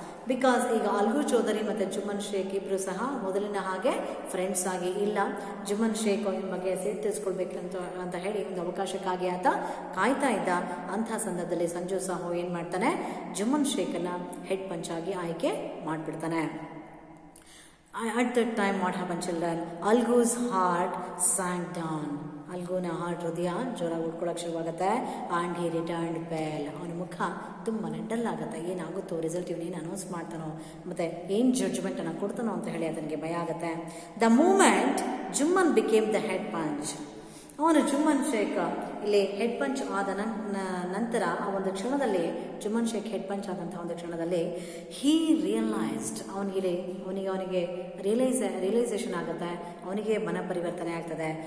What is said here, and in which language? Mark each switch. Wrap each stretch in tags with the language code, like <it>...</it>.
<kn>Because ಈಗ algo Chaudhary ಮತ್ತು ಜುಮ್ಮನ್ ಶೇಖ್ ಇಬ್ಬರು ಸಹ ಮೊದಲಿನ ಹಾಗೆ ಫ್ರೆಂಡ್ಸ್ ಆಗಿ ಇಲ್ಲ. ಜುಮ್ಮನ್ ಶೇಖ್ ಅವನ ಬಗ್ಗೆ ಸೇರಿ ತಿಳಿಸ್ಕೊಳ್ಬೇಕಂತ ಅಂತ ಹೇಳಿ ಒಂದು ಅವಕಾಶಕ್ಕಾಗಿ ಆತ ಕಾಯ್ತಾ ಇದ್ದ. ಅಂಥ ಸಂದರ್ಭದಲ್ಲಿ ಸಂಜು ಸಾಹು ಏನು ಮಾಡ್ತಾನೆ, ಜುಮ್ಮನ್ ಶೇಖನ್ನು ಹೆಡ್ ಪಂಚ್ ಆಗಿ ಆಯ್ಕೆ ಮಾಡಿಬಿಡ್ತಾನೆ.</kn> <en>At that time what happened children, Algu's heart sank down.</en> <kn>ಅಲ್ಗುನ heart, ಹೃದಯ ಜೋರಾಗಿ ಉಟ್ಕೊಳ್ಳೋಕೆ ಶುರುವಾಗುತ್ತೆ.</kn> <en>and he returned pale,</en> <kn>ಅವನ ಮುಖ ತುಂಬಾ ಡಲ್ ಆಗುತ್ತೆ. ಏನಾಗುತ್ತೋ ರಿಸಲ್ಟ್, ಇವನೇನು ಅನೌನ್ಸ್ ಮಾಡ್ತಾನೋ ಮತ್ತು ಏನು ಜಡ್ಜ್ಮೆಂಟನ್ನು ಕೊಡ್ತಾನೋ ಅಂತ ಹೇಳಿ ಅದನಿಗೆ ಭಯ ಆಗುತ್ತೆ.</kn> <en>the moment Jumman became the head panch,</en> <kn>ಅವನು ಜುಮ್ಮನ್ ಶೇಖ್ ಇಲ್ಲಿ ಹೆಡ್ ಪಂಚ್ ಆದ ನಂತರ ಆ ಒಂದು ಕ್ಷಣದಲ್ಲಿ, ಜುಮ್ಮನ್ ಶೇಖ್ ಹೆಡ್ ಪಂಚ್ ಆದಂಥ ಒಂದು ಕ್ಷಣದಲ್ಲಿ,</kn> <en>he realised,</en> <kn>ಅವನಿಗೆ ರಿಯಲೈಸೇಷನ್ ಆಗುತ್ತೆ, ಅವನಿಗೆ ಮನ ಪರಿವರ್ತನೆ ಆಗ್ತದೆ.</kn>